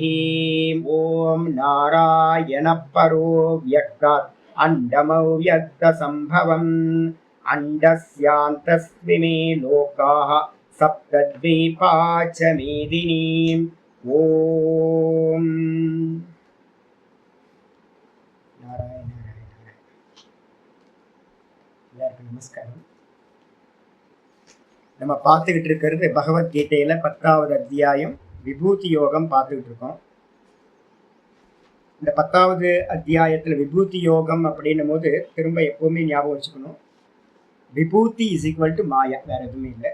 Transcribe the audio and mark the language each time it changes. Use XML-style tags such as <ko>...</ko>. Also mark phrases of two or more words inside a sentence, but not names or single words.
<sa>ओम नारायण परो व्यक्तात् अंडमव्यक्त संभवम् अंडस्यान्तस्मिमे लोकाः सप्तद्वीपा च मेदिनी। ओम नारायण नारायण नारायण।</sa> <ta>நமஸ்காரம். நம்ம பார்த்துக்கிட்டு இருக்கிறது பகவத்கீதையில 10வது அத்தியாயம் விபூதி யோகம் பார்த்துக்கிட்டு இருக்கோம். இந்த 10வது அத்தியாயத்துல விபூதி யோகம் அப்படின்னும் போது திரும்ப எப்பவுமே ஞாபகம் வச்சுக்கணும், விபூதி</ta> <en>is equal to</en> <ta>மாயா, வேற எதுவுமே இல்லை.</ta>